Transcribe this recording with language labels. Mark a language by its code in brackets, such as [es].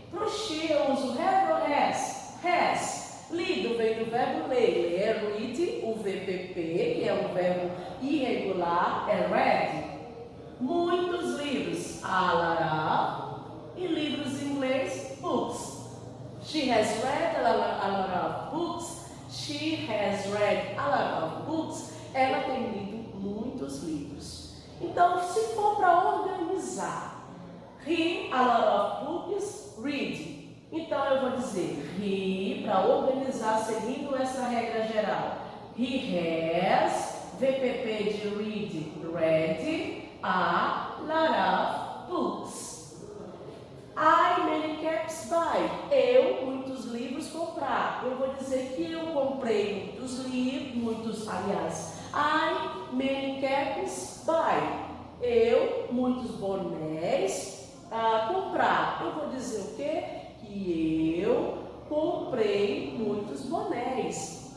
[pt] Para o she eu uso have ou has? Has. Lido vem do verbo ler. Ler é read, o VPP, que é um verbo irregular, é read. Muitos livros, a lot of, e livros em inglês, books. [en] She has read a lot of books. She has read a lot of books. [pt] Ela tem lido muitos livros. Então, se for para organizar, [en] he, a lot of books, read. [pt] Então, eu vou dizer he, para organizar, seguindo essa regra geral. [en] He has, VPP de read, read, a lot of books. I, many caps buy. [pt] Eu, muitos livros comprar. Eu vou dizer que eu comprei muitos livros, aliás, [en] I, many caps buy. [pt] Eu, muitos bonés comprar. Eu vou dizer o quê? Que eu comprei muitos bonés.